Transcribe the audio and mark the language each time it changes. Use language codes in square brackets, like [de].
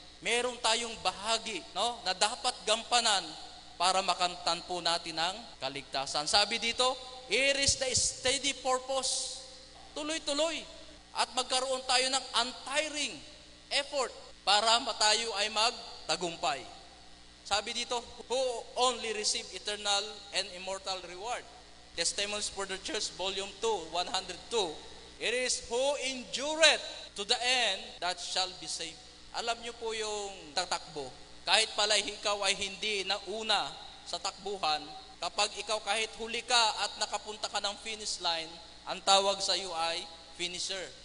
[tl] Meron tayong bahagi na dapat gampanan para makamtan po natin ang kaligtasan. Sabi dito, [en] it is the steady purpose. [tl] Tuloy-tuloy. At magkaroon tayo ng [en] untiring effort [tl] para tayo ay magtagumpay. Sabi dito, [en] who only receive eternal and immortal reward. Testimonies for the Church, Volume 2, 102. It is who endureth to the end that shall be saved. [tl] Alam niyo po yung tatakbo. Kahit pala ikaw ay hindi nauna sa takbuhan, kapag ikaw kahit huli ka at nakapunta ka ng finish line, ang tawag sa iyo ay finisher.